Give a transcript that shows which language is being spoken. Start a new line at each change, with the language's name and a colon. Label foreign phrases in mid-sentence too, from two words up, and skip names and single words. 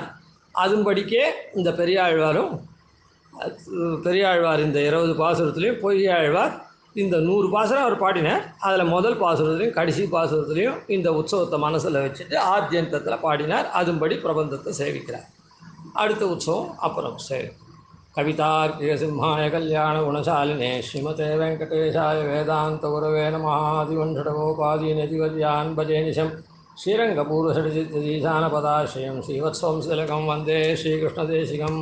Tamil: அதன்படிக்கே இந்த பெரியாழ்வார் இந்த 20 பாசுரத்துலேயும் பொய்யாழ்வார் இந்த 100 பாசுரம் அவர் பாடினார். அதில் முதல் பாசுரத்துலேயும் கடைசி பாசுரத்துலேயும் இந்த உற்சவத்தை மனசில் வச்சுட்டு ஆத்யந்தத்தில் பாடினார். அதன்படி பிரபந்தத்தை சேவிக்கிறார். அடுத்த உற்சவம் அப்புறம் சேவை.
Sanskrit: कवितार्किक सिंहाय कल्याण गुणशालिने श्रीमते वेङ्कटेशाय वेदान्त गुरवे नमः. आदिवन्शठकोपादीनाचार्यान् भजे निशम् श्रीरङ्गपूर्वशठजित्तीशानपदाश्रयम् श्रीवत्सवंश तिलकं वन्दे श्रीकृष्णदेशिकम्.